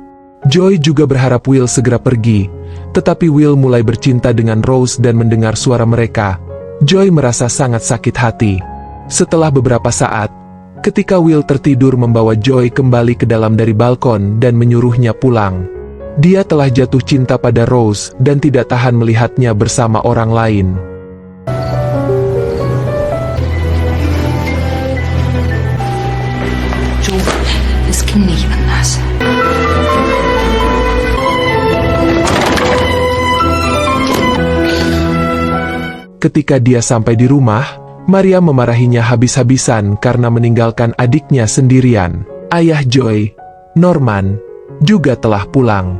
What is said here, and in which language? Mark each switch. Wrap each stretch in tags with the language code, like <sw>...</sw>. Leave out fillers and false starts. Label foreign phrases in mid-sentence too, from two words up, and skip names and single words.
<id>Joy juga berharap Will segera pergi, tetapi Will mulai bercinta dengan Rose dan mendengar suara mereka. Joy merasa sangat sakit hati. Setelah beberapa saat, ketika Will tertidur membawa Joy kembali ke dalam dari balkon dan menyuruhnya pulang. Dia telah jatuh cinta pada Rose dan tidak tahan melihatnya bersama orang lain.</id> <de>Joe, es ging nicht anders.</de> <id>Ketika dia sampai di rumah, Maria memarahinya habis-habisan karena meninggalkan adiknya sendirian. Ayah Joy, Norman, juga telah pulang.</id>